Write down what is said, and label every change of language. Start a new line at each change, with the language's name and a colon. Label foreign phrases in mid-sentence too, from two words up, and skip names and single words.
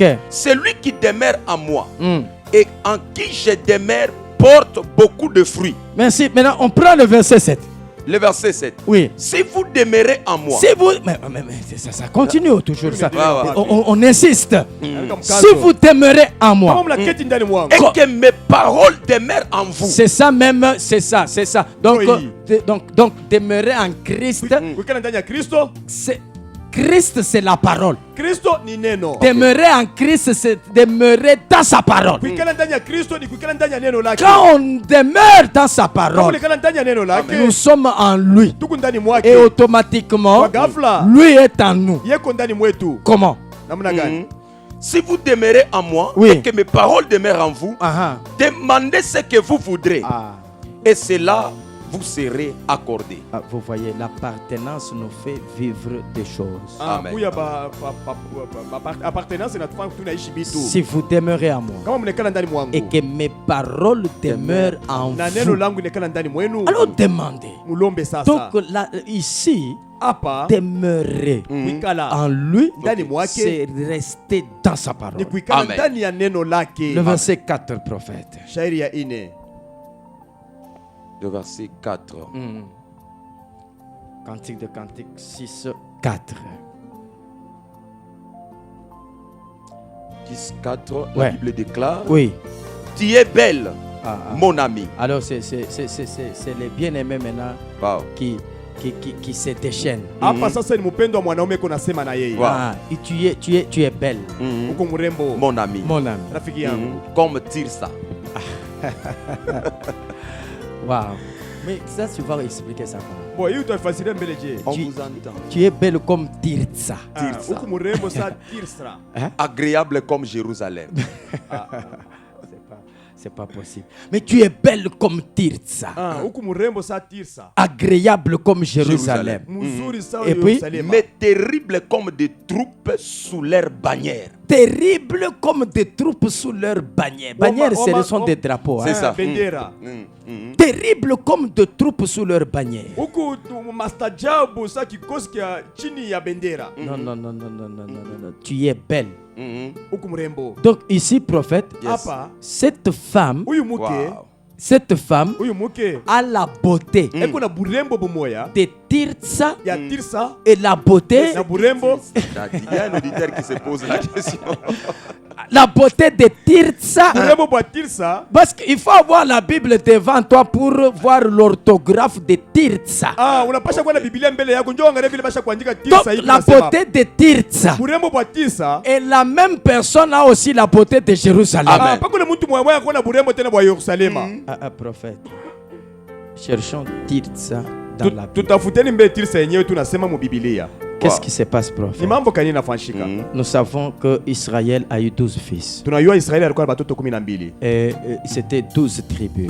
French: Celui qui demeure à moi Hmm. et en qui je demeure porte beaucoup de fruits. Merci. Maintenant, on prend le verset 7. Le verset 7. Oui. Si vous demeurez en moi, Si vous... Mais ça continue toujours ça. Ouais, ouais. On insiste. Comme Si vous demeurez en
Swahili: kama
French: moi.
Swahili: mnaketi ndani mwangu.
French: et que mes paroles demeurent en vous. C'est ça même, c'est ça, c'est ça. Donc, Oui. donc demeurer en Christ,
Swahili: Kukala ndani ya Kristo.
French: c'est Christ, c'est la parole.
Swahili: Kristo ni neno.
French: Demeurer en Christ, c'est demeurer dans sa parole.
Swahili: Kuikala ndani ya Kristo ni kuikala ndani ya neno lake.
French: Quand on demeure dans sa
Swahili: Kama
French: parole,
Swahili: ulikala ndani ya neno lake.
French: nous sommes en lui.
Swahili: Tuko ndani
French: Et
Swahili: mwake.
French: automatiquement,
Swahili: Kwa ghafla.
French: lui est en nous.
Swahili: Yeko ndani mwetu.
French: Comment?
Swahili: Namna gani?
French: Mhm. Si vous demeurez en moi Oui. et que mes paroles demeurent en vous, Ah, demandez ce que vous voudrez ah. et cela vous serez accordé. Ah, vous voyez, l'appartenance nous fait vivre des choses. Amen.
Swahili: Kuya appartenance inatufanya tunaishi vitu.
French: Si vous demeurez en moi
Swahili: Kama mnekala ndani mwangu.
French: et que mes paroles demeurent en
Swahili: Na neno
French: vous,
Swahili: langu inekala ndani mwenu.
French: alors demandez.
Swahili: Mulombe sasa.
French: Donc là, ici,
Swahili: Hapa
French: demeurer
Swahili: kuikala
French: en lui,
Swahili: ndani mwake
French: c'est rester dans sa
Swahili: ni
French: parole.
Swahili: kuikala
French: Amen.
Swahili: ndani ya neno lake.
French: Le verset 4, prophète.
Swahili: Shairi ya 4.
French: Le verset 4. Cantique de Cantique 6, 4. 10, 4, Ouais. la Bible déclare: Oui. Tu es belle, Ah, ah. mon ami. Alors, c'est les bien-aimés maintenant Wow. qui se déchaînent.
Swahili: Hapa sasa ni mpendo wa mwanaume kuna sema na yeye. Wow.
French: Ah, et tu es belle, Mhm.
Swahili: Uko mrembo.
French: Mon ami. mon ami.
Swahili: Rafiki yangu.
French: Mhm. Comme Tirsa. Waouh. Mais ça, tu vas expliquer ça comment? Bon,
Swahili: hii utafasiria mbele je.
French: On Tu- vous entend. Tu es belle comme Tirza.
Swahili: Ah, uko mrembo sa Tirsra.
French: Agréable comme Jérusalem. C'est pas possible. Mais tu es belle comme Tirza. Ah, uko mrembo sa Tirsa. Agréable comme Jérusalem.
Swahili: Mzuri sawa
French: Et puis,
Swahili: Yerusalema.
French: Mais terrible comme des troupes sous leur bannière. Terrible comme des troupes sous leur bannière. Bannière, ce sont des drapeaux. C'est Hein? ça.
Swahili: Bendera.
French: Terrible comme des troupes sous leur bannière.
Swahili: Huku mastajabu sa kikosi kia chini ya bendera.
French: Non, non, non, non, non, non, non, non, non. Tu es belle. Mhm.
Swahili: Huku mrembo.
French: Donc ici, prophète, Yes.
Swahili: Hapa
French: cette femme,
Swahili: huyu mke, Wow.
French: cette femme
Swahili: huyu mke
French: a la beauté
Swahili: eko na burembo bumoya
French: de Tirsa
Swahili: ya Tirsa
French: et la beauté,
Swahili: na burembo.
French: Il y a un auditeur qui se pose la question. la beauté de Tirsa.
Swahili: Burembo bwa Tirsa.
French: Parce qu'il faut avoir la Bible devant toi pour voir l'orthographe de Tirsa.
Swahili: Ah, unapasha kuwa na Biblia mbele yako njoo angalia vile basha kuandika
French: Donc
Swahili: Tirsa hivi.
French: la beauté de Tirsa.
Swahili: Burembo bwa Tirsa.
French: Et la même personne a aussi la beauté de Jérusalem.
Swahili: Ah, pakule mtu mwa kuona burembo tena bwa Yerusalema.
French: Prophète. Cherchons Tirsa dans la Bible.
Swahili: Tutafuteni mbele Tirsa yenyewe tunasema mu Biblia.
French: Qu'est-ce qui se passe, prophète?
Swahili: Ni mambo gani yanafanyika?
French: Nous savons que Israël a eu 12 fils.
Swahili: Tunajua Israeli alikuwa na watoto 12.
French: Et c'était 12 tribus.